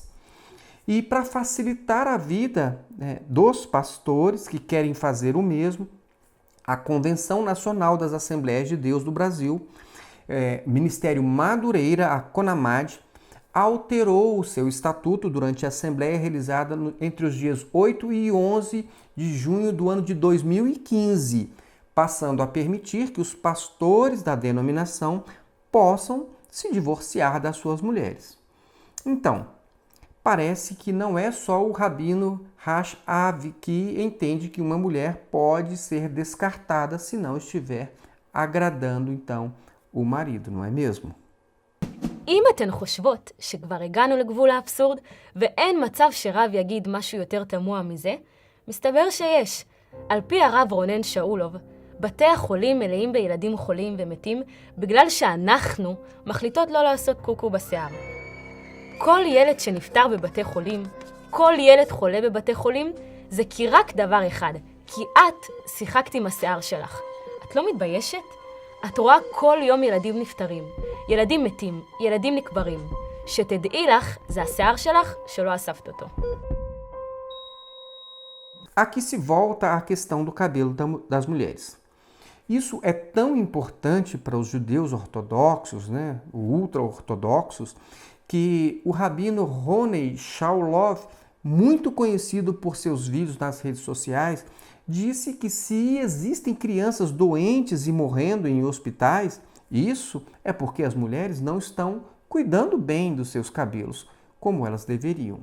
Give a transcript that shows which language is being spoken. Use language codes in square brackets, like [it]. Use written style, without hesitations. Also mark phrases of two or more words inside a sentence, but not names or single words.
[pt] E para facilitar a vida dos pastores que querem fazer o mesmo, a Convenção Nacional das Assembleias de Deus do Brasil, Ministério Madureira, a CONAMAD, alterou o seu estatuto durante a Assembleia realizada entre os dias 8 e 11 de junho do ano de 2015, passando a permitir que os pastores da denominação possam se divorciar das suas mulheres. Então, parece que não é só o rabino Rav que entende que uma mulher pode ser descartada se não estiver agradando, então, o marido, não é mesmo? [he] אם אתן חושבות שכבר הגענו לגבול האבסורד ואין מצב שרב יגיד משהו יותר תמוה מזה, מסתבר שיש. על פי הרב רונן שאולוב, בתי החולים מלאים בילדים חולים ומתים בגלל שאנחנו מחליטות לא לעשות קוקו בשיער. כל ילד שנפטר בבתי חולים, כל ילד חולה בבתי חולים, זה כי רק דבר אחד, כי את שיחקת עם השיער שלך. את לא מתביישת? את רואה כל יום ילדים נפטרים, ילדים מתים, ילדים נקברים. שתדעי לך, זה השיער שלך שלא אספת אותו. [pt] Aqui se volta à questão do cabelo das mulheres. Isso é tão importante para os judeus ortodoxos, ultra-ortodoxos, que o rabino Ronei Shaulov, muito conhecido por seus vídeos nas redes sociais, disse que se existem crianças doentes e morrendo em hospitais, isso é porque as mulheres não estão cuidando bem dos seus cabelos, como elas deveriam.